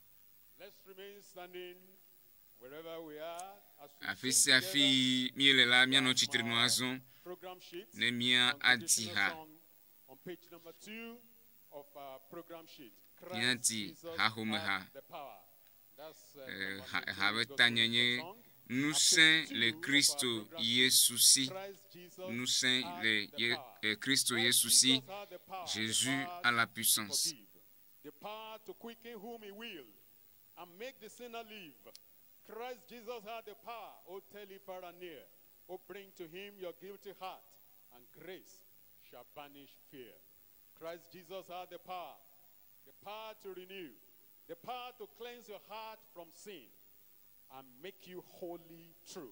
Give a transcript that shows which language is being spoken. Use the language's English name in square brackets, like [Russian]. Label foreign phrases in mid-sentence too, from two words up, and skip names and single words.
[Ewe] Afi sia afi miele la mianɔ tsitre nu azɔ ne mia adi ha miadi hahome ha ha be tanyenye nusẽ le Kristo Yesu si nusẽ le Kristo Yesu si [French] Jésus a la puissance. [English] The power to quicken whom he will and make the sinner live. Christ Jesus had the power, O tell ye far and near, O bring to him your guilty heart, and grace shall banish fear. Christ Jesus had the power to renew, the power to cleanse your heart from sin and make you wholly true.